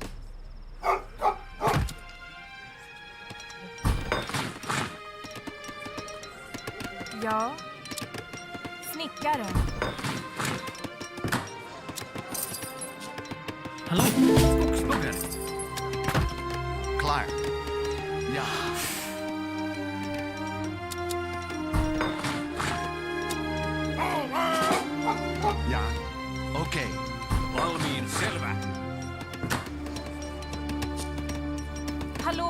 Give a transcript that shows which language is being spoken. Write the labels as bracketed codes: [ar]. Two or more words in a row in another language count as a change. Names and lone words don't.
[sv] Ja. Snickare. Hallå? Skogshuggare. [nl] Klaar. Ja. Ja. Oké. [fi] Valmiin selvä. [sv] Hallå?